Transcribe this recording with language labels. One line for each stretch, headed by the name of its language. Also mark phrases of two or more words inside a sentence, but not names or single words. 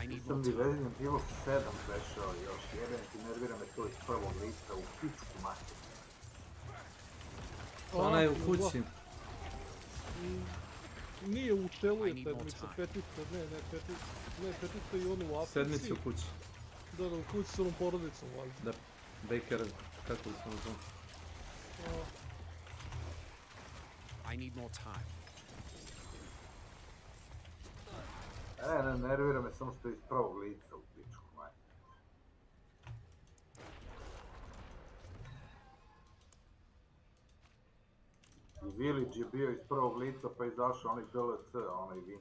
Serbian: Nisam ni Resident Evil 7 prešao još, jebem ti, nervira me to iz prvog lica u pičku mater. Ona je u kući. Nije u telu je sedmica, petica, ne, petica i ono u Africi. Sedmica u kući. Da, u kući s onom porodicom, valjda. Da, Baker, kako li smo to?
English: I need more time.
Serbian: Ne, nervira me samo što je iz prvog lica u pičku mater. I Village je bio iz prvog lica pa izašao onaj DLC, onaj Winter.